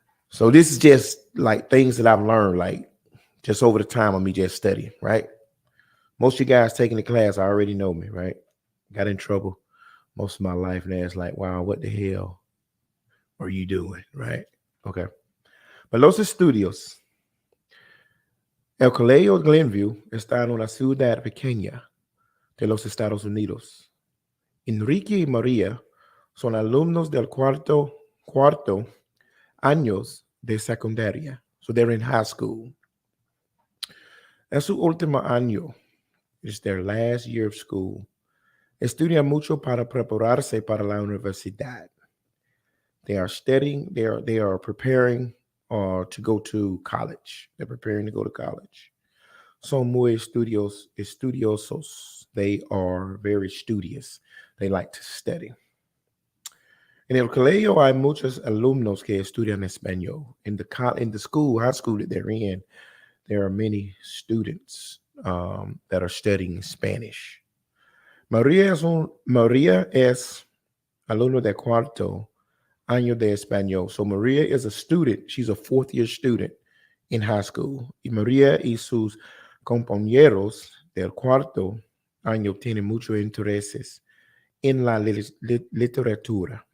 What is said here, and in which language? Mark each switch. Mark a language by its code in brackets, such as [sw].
[en] So this is just like things that I've learned, like just over the time of me just studying, right? Most of you guys taking the class already know me, right? Got in trouble most of my life, and it's like, wow, what the hell are you doing, right? Okay. But Los Estudios. [es] El Colegio Glenview está en una ciudad pequeña de los Estados Unidos. Enrique y María son alumnos del cuarto años de secundaria. [en] So they're in high school. [es] En su último año, [en] it's their last year of school. [es] Estudian mucho para prepararse para la universidad. [en] They are studying, they are preparing to go to college. They're preparing to go to college. [es] Son muy estudiosos. [en] They are very studious. They like to study. [es] En el colegio hay muchos alumnos que estudian español. [en] In the school, high school that they're in, there are many students that are studying Spanish. [es] María es alumno de cuarto año de español. [en] So Maria is a student. She's a 4th-year student in high school. [es] Y María y sus compañeros del cuarto año tienen muchos intereses in la literatura.